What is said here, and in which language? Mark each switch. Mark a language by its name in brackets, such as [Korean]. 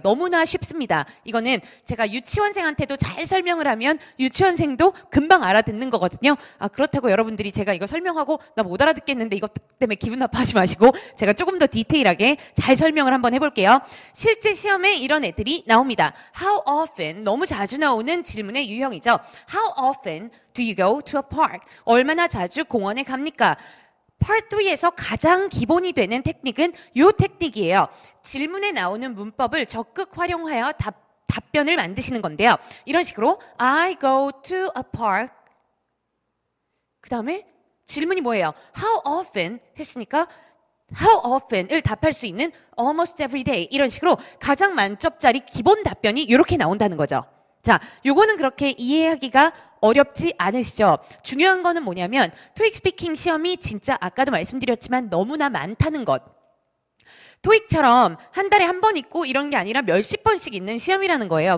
[Korean] 너무나 쉽습니다. 이거는 제가 유치원생한테도 잘 설명을 하면 유치원생도 금방 알아듣는 거거든요. 아, 그렇다고 여러분들이 제가 이거 설명하고 나 못 알아듣겠는데 이것 때문에 기분 나빠하지 마시고 제가 조금 더 디테일하게 잘 설명을 한번 해볼게요. 실제 시험에 이런 애들이 나옵니다. [English] How often, [Korean] 너무 자주 나오는 질문의 유형이죠. [English] How often do you go to a park? [Korean] 얼마나 자주 공원에 갑니까? Part 3에서 가장 기본이 되는 테크닉은 이 테크닉이에요. 질문에 나오는 문법을 적극 활용하여 답변을 만드시는 건데요. 이런 식으로 [English] I go to a park. [Korean] 그 다음에 질문이 뭐예요? [English] How often [Korean] 했으니까 [English] How often을 [Korean] 답할 수 있는 [English] almost every day. [Korean] 이런 식으로 가장 만점짜리 기본 답변이 이렇게 나온다는 거죠. 자, 요거는 그렇게 이해하기가 어렵지 않으시죠? 중요한 거는 뭐냐면 토익 스피킹 시험이 진짜 아까도 말씀드렸지만 너무나 많다는 것. 토익처럼 한 달에 한 번 있고 이런 게 아니라 몇십 번씩 있는 시험이라는 거예요.